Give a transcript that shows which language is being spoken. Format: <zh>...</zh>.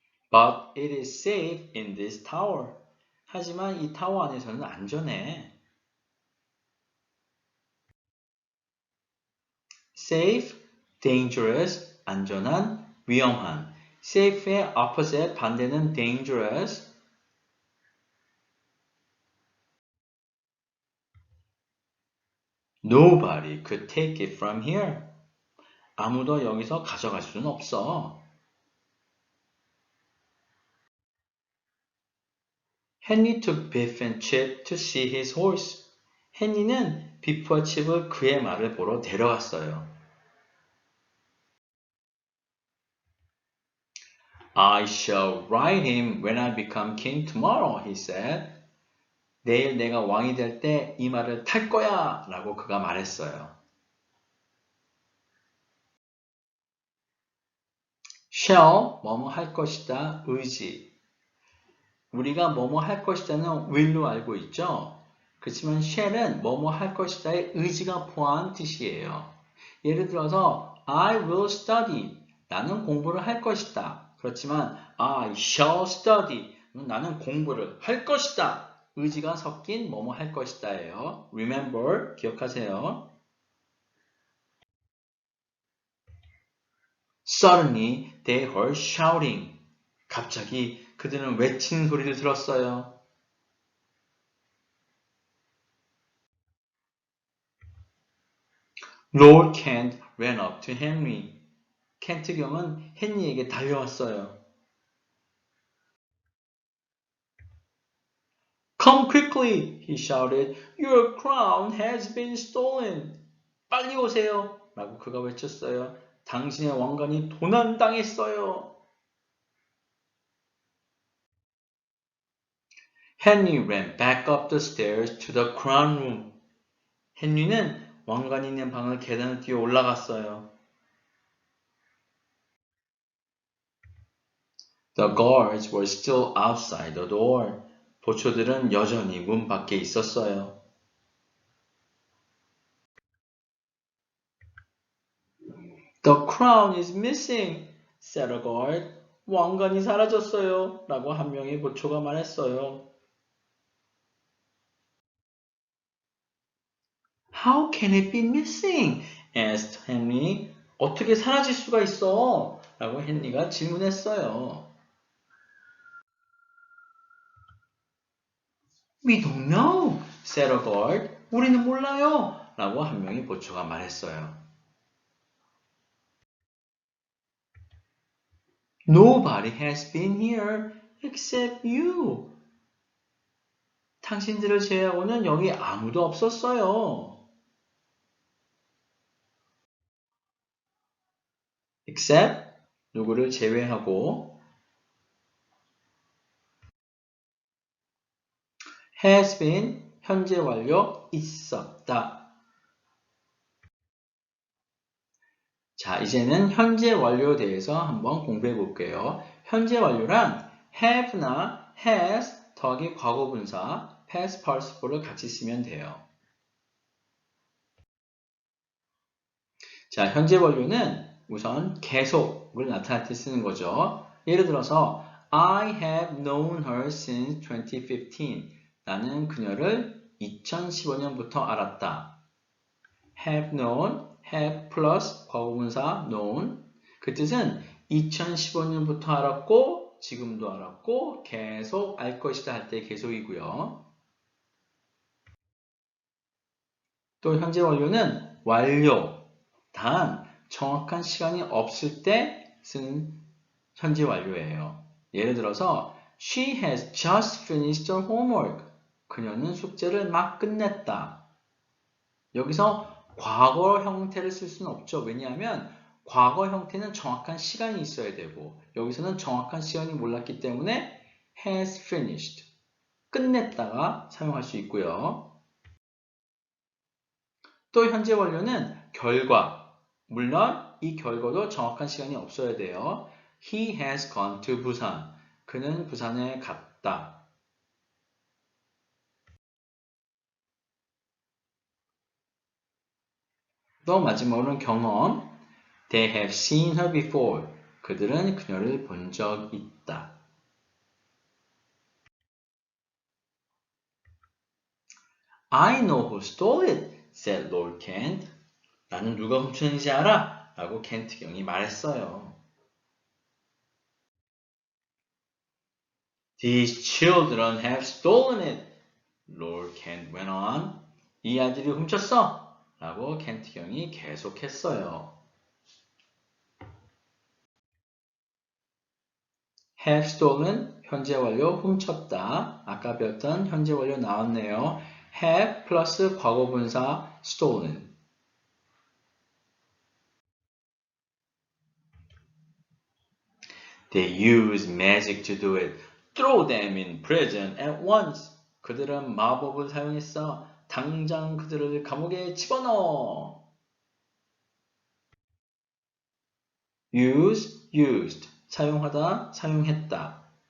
<en>But it is safe in this tower.</en> <ko>하지만 이 타워 안에서는 안전해. Safe, dangerous, 안전한, 위험한. Safe의 opposite, 반대는 dangerous.</ko> <en>Nobody could take it from here.</en> <ko>아무도 여기서 가져갈 수는 없어.</ko> <en>Henry took Biff and Chip to see his horse.</en> <ko>헨리는 비프와 칩을 그의 말을 보러 데려갔어요.</ko> <en>I shall ride him when I become king tomorrow, he said.</en> <ko>내일 내가 왕이 될 때 이 말을 탈 거야! 라고 그가 말했어요. shall, 뭐뭐 할 것이다, 의지. 우리가 뭐뭐 할 것이다는 will로 알고 있죠? 그렇지만 shall은 뭐뭐 할 것이다의 의지가 포함한 뜻이에요. 예를 들어서</ko> <en>I will study.</en> <ko>나는 공부를 할 것이다. 그렇지만</ko> <en>I shall study.</en> <ko>나는 공부를 할 것이다. 의지가 섞인 뭐뭐 할 것이다예요. Remember, 기억하세요.</ko> <en>Suddenly they heard shouting.</en> <ko>갑자기 그들은 외치는 소리를 들었어요.</ko> <en>Lord Kent ran up to Henry.</en> <ko>켄트 경은 헨리에게 달려왔어요.</ko> <en>Come quickly, he shouted. Your crown has been stolen.</en> <ko>빨리 오세요. 라고 그가 외쳤어요. 당신의 왕관이 도난당했어요.</ko> <en>Henry ran back up the stairs to the crown room.</en> <ko>헨리는 왕관이 있는 방을 계단을 뛰어 올라갔어요.</ko> <en>The guards were still outside the door.</en> <ko>보초들은 여전히 문 밖에 있었어요.</ko> <en>The crown is missing, said a guard.</en> <ko>왕관이 사라졌어요. 라고 한 명의 보초가 말했어요.</ko> <en>How can it be missing? asked Henry.</en> <ko>어떻게 사라질 수가 있어? 라고 헨리가 질문했어요.</ko> <en>We don't know, said a guard.</en> <ko>우리는 몰라요. 라고 한 명의 보초가 말했어요.</ko> <en>Nobody has been here except you.</en> <ko>당신들을 제외하고는 여기 아무도 없었어요. except 누구를 제외하고</ko> <en>has been</en> <ko>현재 완료 있었다. 자, 이제는 현재 완료에 대해서 한번 공부해 볼게요. 현재 완료란 have나 has 더하기 과거분사 past participle 같이 쓰면 돼요. 자, 현재 완료는 우선 계속을 나타낼 때 쓰는 거죠. 예를 들어서</ko> <en>I have known her since 2015.</en> <ko>나는 그녀를 2015년부터 알았다.</ko> <en>have known, have 플러스 과거분사 known.</en> <ko>그 뜻은 2015년부터 알았고 지금도 알았고 계속 알 것이다 할 때 계속이고요. 또 현재 완료는 완료, 단 정확한 시간이 없을 때 쓰는 현재 완료예요. 예를 들어서</ko> <en>She has just finished her homework.</en> <ko>그녀는 숙제를 막 끝냈다. 여기서 과거 형태를 쓸 수는 없죠. 왜냐하면 과거 형태는 정확한 시간이 있어야 되고 여기서는 정확한 시간이 몰랐기 때문에</ko> <en>has finished,</en> <ko>끝냈다가 사용할 수 있고요. 또 현재 완료는 결과, 물론 이 결과도 정확한 시간이 없어야 돼요.</ko> <en>He has gone to 부산.</en> <ko>그는 부산에 갔다. 또 마지막으로는 경험.</ko> <en>They have seen her before.</en> <ko>그들은 그녀를 본 적 있다.</ko> <en>I know who stole it, said Lord Kent.</en> <ko>나는 누가 훔쳤는지 알아? 라고 켄트 경이 말했어요.</ko> <en>These children have stolen it, Lord Kent went on.</en> <ko>이 아들이 훔쳤어! 라고 켄트 경이 계속했어요.</ko> <en>have stolen,</en> <ko>현재 완료 훔쳤다. 아까 배웠던 현재 완료 나왔네요. have 플러스 과거분사 stolen.</ko> <en>They use magic to do it. Throw them in prison at once.</en> <ko>그들은 마법을 사용했어. 당장 그들을 감옥에 집어넣어.</ko> <en>use, used.</en> <ko>사용하다, 사용했다.</ko>